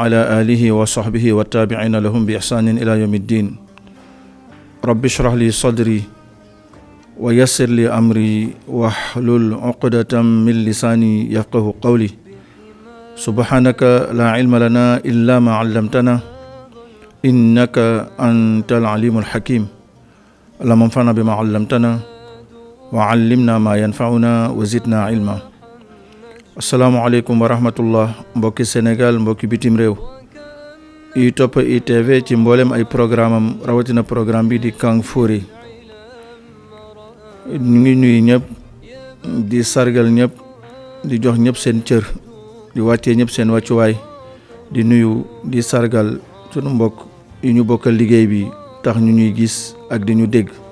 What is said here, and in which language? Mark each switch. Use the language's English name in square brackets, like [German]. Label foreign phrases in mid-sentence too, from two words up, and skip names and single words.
[Arabic] على آله وصحبه وتابعين لهم بإحسان إلى يوم الدين رب اشرح لي صدري ويسر لي أمري واحلل عقدة من لساني يفقهوا قولي سبحانك لا علم لنا إلا ما علمتنا إنك أنت العليم الحكيم اللهم انفعنا بما علمتنا وعلمنا ما ينفعنا وزدنا علما. السلام عليكم ورحمة الله [Wolof] mbokki Sénégal mbokki bitim réew yi topp ITV ci mboolem ay programme am rawatina programme bi di Kang Fori. ñu ngi nuyu ñëpp di sargal ñëpp di jox ñëpp seen cër di wàccee ñëpp seen wàccuwaay di nuyu di sargal sunu mbokk yi ñu bokkal liggéey bi tax ñu ñuy gis ak di ñu dégg